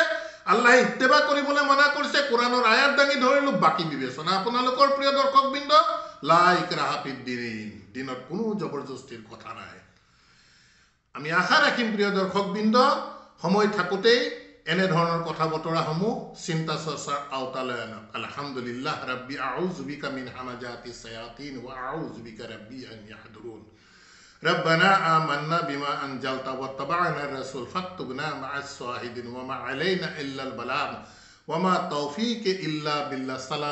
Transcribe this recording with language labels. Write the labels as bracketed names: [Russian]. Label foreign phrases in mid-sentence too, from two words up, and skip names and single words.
[Assamese] আল্লাহে ইত্তেবা কৰিবলৈ মানা কৰিছে, কোরআনৰ আয়াত দাঙি ধৰিলো, বাকি বিবেচনা আপোনালোকৰ প্ৰিয় দৰ্শকবৃন্দ। [Arabic] لا إكراه في الدين, [Assamese] দিনত কোনো জবৰদস্তিৰ কথা নাই। আমি আশা ৰাখিম প্ৰিয় দৰ্শকবৃন্দ, সময় থাকোতেই এনে ধৰণৰ কথা বতৰাসমূহ চিন্তা চৰ্চাৰ আওতালৈ আনক। [Arabic] الحمد لله رب أعوذ بك من همزات الشياطين وأعوذ بك رب أن يحضرون. ربنا آمنا بما أنزلت واتبعنا الرسول فاكتبنا مع الشاهدين وما علينا إلا البلاغ وما توفيق إلا بالله.